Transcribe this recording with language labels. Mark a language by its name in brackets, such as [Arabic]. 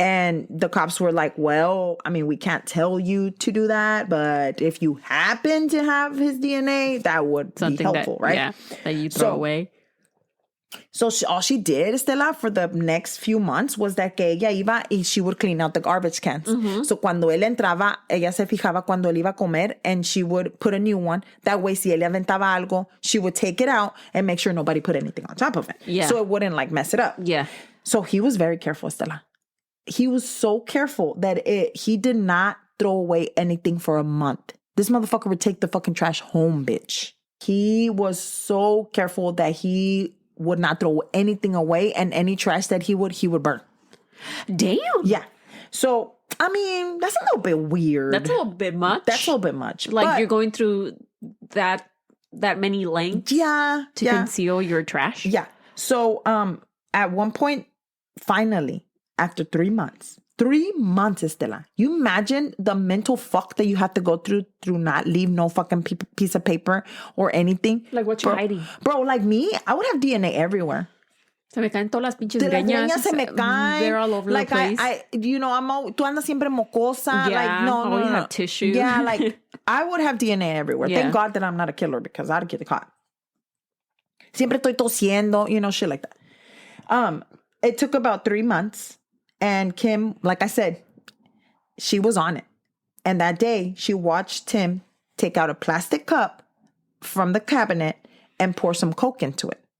[English] And the cops were like, well, I mean, we can't tell you to do that, but if you happen to have his DNA, that would be helpful, right? Yeah, that you throw away. So all she did, Estela, for the next few months was that [Spanish] que ella iba y [English] she would clean out the garbage cans. Mm-hmm. So [Spanish] cuando él entraba, ella se fijaba cuando él iba a comer, [English] and she would put a new one. That way, [Spanish] si él aventaba algo, [English] she would take it out and make sure nobody put anything on top of it. Yeah. So it wouldn't like mess it up. Yeah. So he was very careful, Estela. He was so careful that he did not throw away anything for a month. This motherfucker would take the fucking trash home, bitch. He was so careful that he would not throw anything away, and any trash that he would burn. Damn. Yeah. So, I mean, that's a little bit weird. That's a little bit much. Like, you're going through that that many lengths to conceal your trash. Yeah. So at one point, finally, after 3 months, Estela, you imagine the mental fuck that you have to go through not leave no fucking piece of paper or anything. Like what you're hiding. Bro, like me, I would have DNA everywhere. [Spanish] Se me caen todas las pinches greñas. Se me caen. [English] They're all over the place. [Spanish] Tú andas siempre mocosa. [English] Yeah, like, no. have tissue. Yeah, like, I would have DNA everywhere. Yeah. Thank God that I'm not a killer because I'd get caught. [Spanish] Siempre estoy tosiendo, [English] shit like that. It took about 3 months. And Kim, like I said, she was on it. And that day, she watched Tim take out a plastic cup from the cabinet and pour some Coke into it.